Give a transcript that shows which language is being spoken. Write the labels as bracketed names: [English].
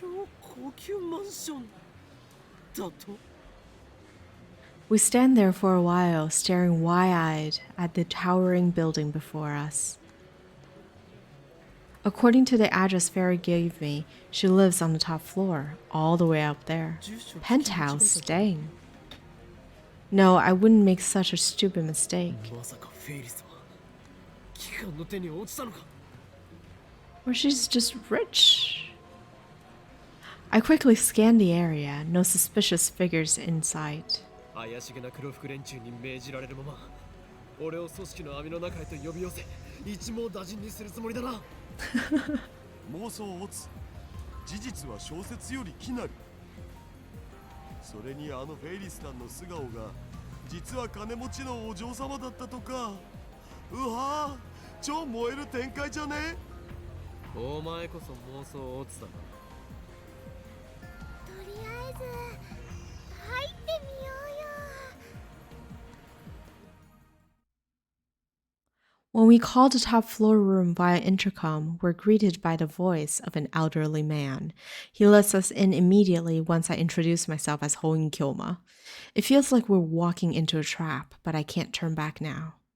[Japanese] 超高級マンションだと。 [English] We stand there for a while, staring wide-eyed at the towering building before us. According to the address Fairy gave me, she lives on the top floor, all the way up there. Penthouse, dang. No, I wouldn't make such a stupid mistake. [Japanese] まさかフェイリスは機関の手に落ちたのか。 [English] Or she's just rich. I quickly scan the area, no suspicious figures in sight. [Japanese] 怪しげな黒服連中に命じられるまま、俺を組織の網の中へと呼び寄せ、一網打尽にするつもりだな。妄想を持つ。事実は小説より奇なり。それにあのフェイリスさんの素顔が実は金持ちのお嬢様だったとか。うわぁ、超燃える展開じゃね。お前こそ妄想オツだな。とりあえず入ってみようよ。 [English] When we call the top floor room via intercom, we're greeted by the voice of an elderly man. He lets us in immediately once I introduce myself as Hoin Kyoma. It feels like we're walking into a trap, but I can't turn back now.